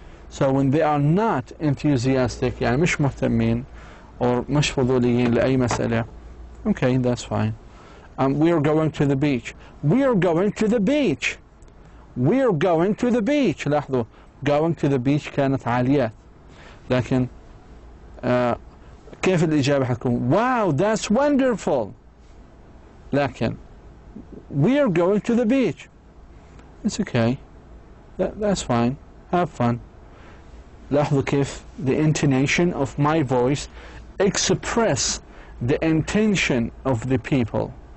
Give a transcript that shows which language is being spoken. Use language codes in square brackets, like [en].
[en] So when they are not enthusiastic, [ar] يعني مش مهتمين [en] or [ar] مش فضوليين لأي مسألة, [en] okay, that's fine. We are going to the beach. We are going to the beach. We are going to the beach. [ar] لاحظوا, [en] going to the beach [ar] كانت عاليات. لكن كيف الإجابة حتكون؟ [en] Wow, that's wonderful. [ar] لكن [en] we are going to the beach. It's okay. That's fine. Have fun. [ar] لاحظوا [en] كيف the intonation of my voice express the intention of the people.